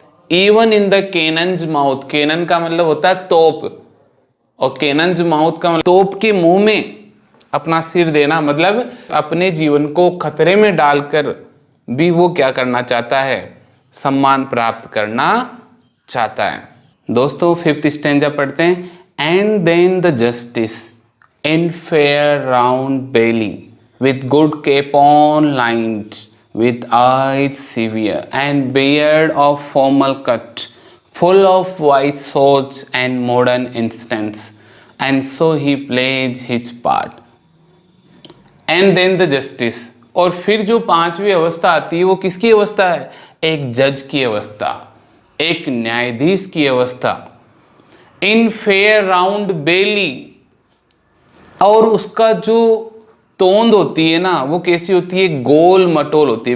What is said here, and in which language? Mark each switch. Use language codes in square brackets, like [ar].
[en] even in the cannon's mouth, [hi] cannon का मतलब होता है तोप, और कैनन्स माउथ का मतलब तोप के मुंह में अपना सिर देना, मतलब अपने जीवन को खतरे में डालकर भी वो क्या करना चाहता है, सम्मान प्राप्त करना चाहता है। दोस्तों 5th स्टैंजा पढ़ते हैं। [en] And then the justice in fair round belly with good capon lined, with eyes severe, and beard of formal cut, full of white swords and modern instance, and so he plays his part. And then the justice, [hi] और फिर जो 5वीं अवस्था आती है वो किसकी अवस्था है, एक जज की अवस्था, एक न्यायाधीश की अवस्था। [en] in fair round belly, [hi] और उसका जो तोंद होती है ना वो कैसी होती है, गोल मटोल होती है।